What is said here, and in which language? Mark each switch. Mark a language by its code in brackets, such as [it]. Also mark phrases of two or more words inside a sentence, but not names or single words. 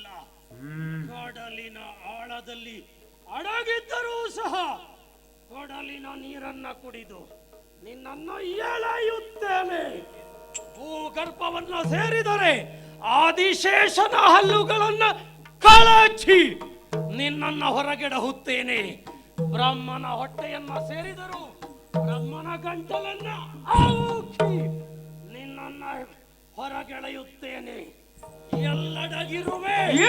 [kn] ಕಡಲಿನ ಆಳದಲ್ಲಿ ಅಡಗಿದ್ದರೂ ಸಹ ಕಡಲಿನ ನೀರನ್ನ ಕುಡಿದು ನಿನ್ನನ್ನು ಎಳೆಯುತ್ತೇನೆ. ಭೂಗರ್ಭವನ್ನ ಸೇರಿದರೆ ಆದಿಶೇಷನ ಹಲ್ಲುಗಳನ್ನ ಕಳಚಿ ನಿನ್ನನ್ನ ಹೊರಗೆಡಹುತ್ತೇನೆ. ಬ್ರಹ್ಮನ ಹೊಟ್ಟೆಯನ್ನ ಸೇರಿದರು ಬ್ರಹ್ಮನ ಗಂಟಲನ್ನ ಔಕಿ ನಿನ್ನನ್ನ ಹೊರಗೆಳೆಯುತ್ತೇನೆ. ಎಲ್ಲಡಗಿರುವೆ